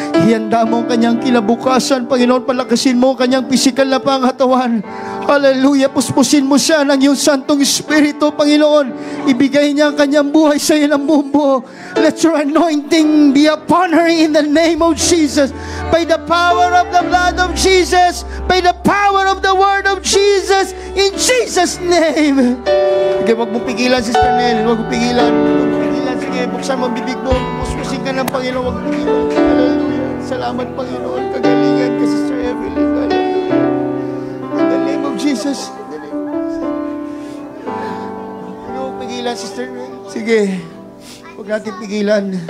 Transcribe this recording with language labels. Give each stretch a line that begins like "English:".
Filipino: Ihanda mo ang kanyang kinabukasan, Panginoon. Palakasin mo ang kanyang physical na pangatawan. Hallelujah. Puspusin mo siya ng iyong Santong Espiritu, Panginoon. Ibigay niya ang kanyang buhay sa iyo ng buo.
English: Let your anointing be upon her in the name of Jesus. By the power of the blood of Jesus, by the power of the word of Jesus, in Jesus' name. Okay,
Filipino: wag mong pigilan, Sister Nell. Wag mong pigilan.
English: Wag mong pigilan,
Filipino: Sige, buksan mo ang bibig mo. Puspusin ka ng Panginoon. Huwag Panginoon. Hallelujah. Salamat, Panginoon. Kagalingan ka,
English: Sister Evelyn. Hallelujah. In the name of Jesus. In the name of Jesus.
Filipino: Ano, pigilan, Sister? Sige. Huwag natin pigilan.